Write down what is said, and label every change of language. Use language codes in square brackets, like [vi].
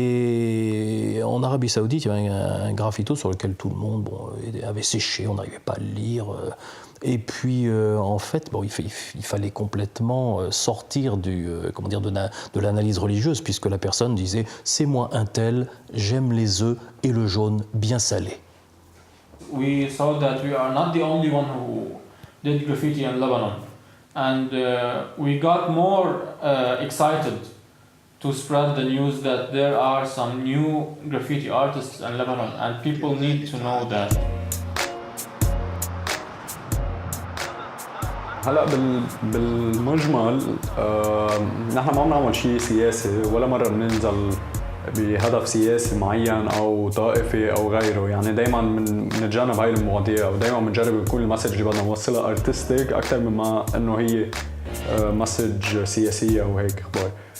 [fr] Et en Arabie Saoudite, il y avait un graffito sur lequel tout le monde avait séché, on n'arrivait pas à le lire. Et puis, en fait, il fallait complètement sortir de l'analyse religieuse, puisque la personne disait « c'est moi un tel, j'aime les œufs et le jaune bien salé ». [en] We saw that we are not the only one who did graffiti in Lebanon, and we got more excited to spread the news that there are some new graffiti artists in Lebanon, and people need to know that. [ar] هلا بالمجمل نحن ما بنعمل شيء سياسي ولا مره بننزل بهدف سياسي معين او طائفي او غيره، يعني دائما بنتجنب هاي المواضيع ودائما بنجرب يكون المسج اللي بدنا نوصلها ارتستيك اكثر مما انه هي مسج سياسيه او هيك اخبار.